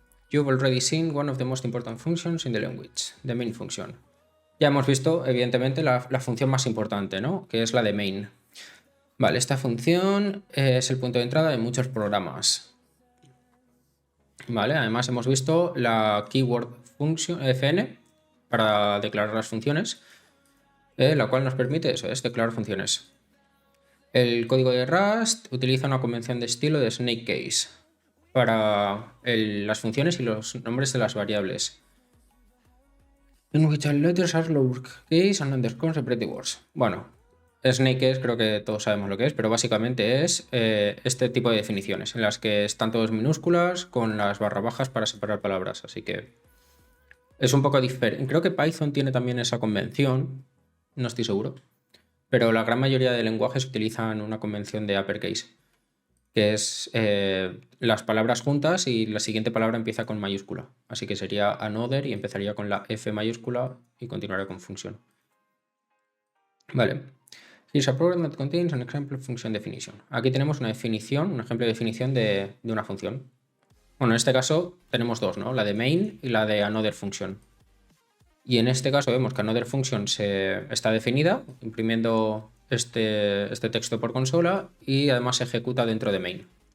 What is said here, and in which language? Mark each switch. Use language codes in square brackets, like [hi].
[en] You've already seen one of the most important functions in the language, the main function. [es] Ya hemos visto, evidentemente, la función más importante, ¿no? Que es la de main. Vale, esta función es el punto de entrada de muchos programas. Vale, además hemos visto la keyword function fn para declarar las funciones, la cual nos permite eso, es declarar funciones. El código de Rust utiliza una convención de estilo de snake case para las funciones y los nombres de las variables. [en] In which all letters are lowercase and underscore separate words. [es] Bueno, snake case creo que todos sabemos lo que es, pero básicamente es este tipo de definiciones en las que están todas minúsculas con las barra bajas para separar palabras, así que es un poco diferente. Creo que Python tiene también esa convención, no estoy seguro, pero la gran mayoría de lenguajes utilizan una convención de uppercase, que es las palabras juntas y la siguiente palabra empieza con mayúscula. Así que sería another y empezaría con la F mayúscula y continuaría con function. Vale. [en] Here's a program that contains an example of function definition. [es] Aquí tenemos una definición, un ejemplo de definición de una función. Bueno, en este caso tenemos dos, ¿no? La de main y la de another function. Y en este caso vemos que another function está definida, imprimiendo este texto por consola y además se ejecuta dentro de main.